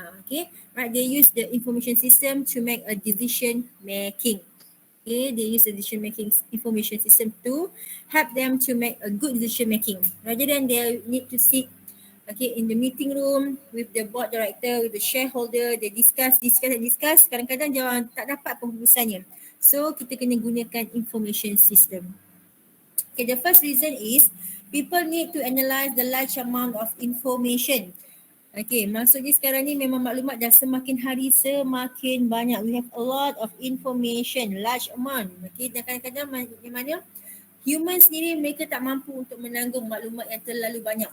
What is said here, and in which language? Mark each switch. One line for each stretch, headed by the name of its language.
English: Okay, right, they use the information system to make a decision making. Okay, they use the decision making information system to help them to make a good decision making rather than they need to sit, okay, in the meeting room with the board director, with the shareholder, they discuss.
Malay: Kadang-kadang jangan tak dapat keputusannya. So kita kena gunakan information system.
English: Okay, the first reason is people need to analyze the large amount of information.
Malay: Okay, maksudnya sekarang ni memang maklumat dah semakin hari semakin banyak.
English: We have a lot of information, large amount.
Malay: Okay, dan kadang-kadang mana human sendiri mereka tak mampu untuk menanggung maklumat yang terlalu banyak.